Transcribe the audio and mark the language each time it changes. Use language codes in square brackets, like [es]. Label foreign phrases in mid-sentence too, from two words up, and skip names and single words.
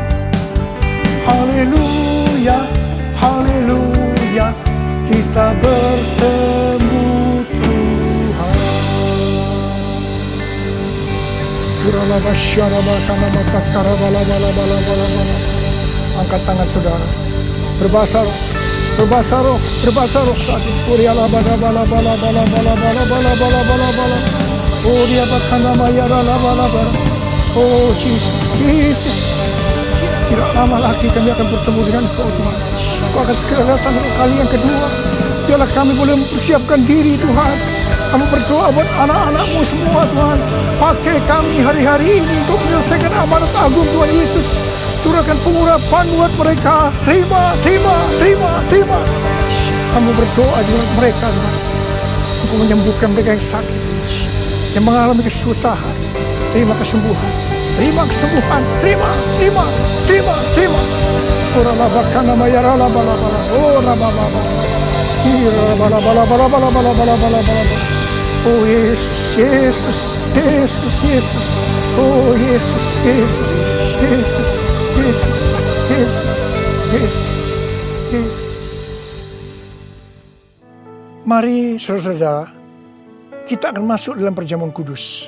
[id] Haleluya, haleluya, kita bertemu Tuhan. Angkat tangan saudara. Berbahasa roh. Berbahasa roh, berbahasa roh saat ini. Kuriala bala bala bala bala bala bala bala bala bala bala. Oh dia bakana mayara la bala bala. [en] Oh Jesus, Jesus. [id] Tidak lama lagi kami akan bertemu dengan Kau Tuhan. Kau akan segera datang kali yang kedua. Biarlah kami boleh mempersiapkan diri Tuhan. Kami berdoa buat anak-anak-Mu semua Tuhan. Pakai kami hari-hari ini untuk menyelesaikan amanat agung Tuhan Yesus. Curahkan pengurapan buat mereka. Terima, terima, terima, terima. Kamu berdoa dengan mereka Tuhan. Untuk menyembuhkan mereka yang sakit, yang mengalami kesusahan. Terima kesembuhan. Terima kesembuhan. Terima, terima, terima, terima. Ora labakana mayara labala-bala. Ora bala-bala. Ira bala-bala bala-bala. Oh Yesus, Yesus, Yesus, Yesus. Oh Yesus, Yesus, Yesus, Yesus, Yesus, Yesus, Yesus. Mari saudara-saudara, kita akan masuk dalam perjamuan kudus.